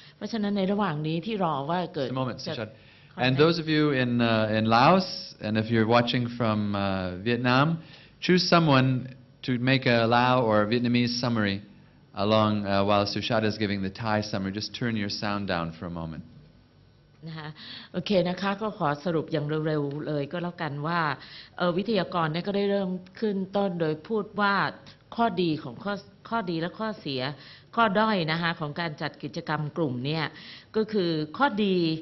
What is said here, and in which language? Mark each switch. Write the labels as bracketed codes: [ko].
[th] เพราะฉะนั้นในระหว่างนี้ที่รอว่าเกิด [en] Just a moment, Sushad. And those of you in Laos, and if you're watching from Vietnam, choose someone to make a Lao or Vietnamese summary along while Sushada is giving the Thai summary. Just turn your sound down for a moment. [th] นะคะโอเคนะคะก็ขอสรุปอย่างเร็วๆเลยก็แล้วกันว่าวิทยากรเนี่ยก็ได้เริ่มขึ้นต้นโดยพูดว่าข้อดีของข้อดีและข้อเสียข้อด้อยนะคะของการจัดกิจกรรมกลุ่มเนี่ยก็คือข้อดี